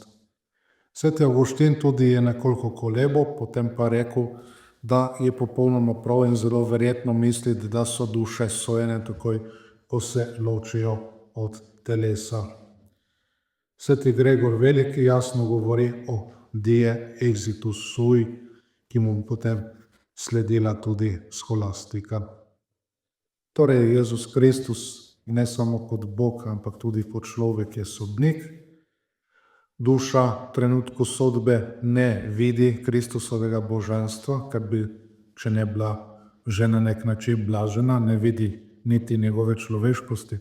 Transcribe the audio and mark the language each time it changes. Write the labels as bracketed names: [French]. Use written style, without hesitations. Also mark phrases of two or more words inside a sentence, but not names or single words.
[Slovenian] Sveti Avguštin tudi je nekoliko kolebo, potem pa rekel, da je popolnoma prav in zelo verjetno misliti, da so duše sojene takoj, ko se ločijo od telesa. Sveti Gregor Veliki jasno govori o [Latin] die exitus sui, [Slovenian] ki mu potem sledila tudi scholastika. Torej, Jezus Kristus ne samo kot Bog, ampak tudi kot človek je sodnik. Duša v trenutku sodbe ne vidi Kristusovega božanstva, ker bi, če ne bila že na nek način blažena, ne vidi niti njegove človeškosti.